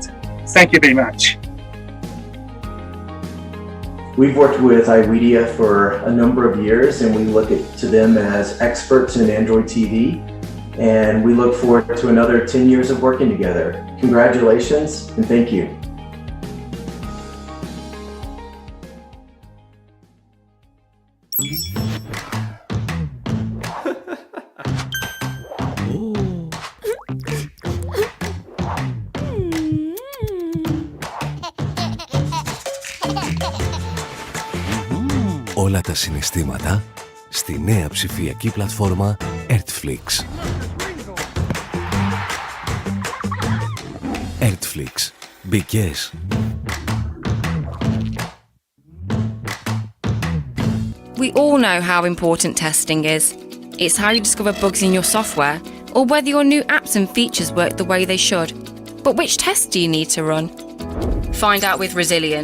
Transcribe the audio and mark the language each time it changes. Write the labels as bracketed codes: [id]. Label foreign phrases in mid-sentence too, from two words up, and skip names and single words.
[en] Thank you very much. We've worked with iWedia for a number of years, and we look to them as experts in Android TV. And we look forward to another 10 years of working together. Congratulations and thank you. [el] Όλα τα συναισθήματα στη νέα ψηφιακή πλατφόρμα Adtechs. Adtechs. Μπικές. [en] We all know how important testing is. It's how you discover bugs in your software, or whether your new apps and features work the way they should. But which tests do you need to run? Find out with Resilient.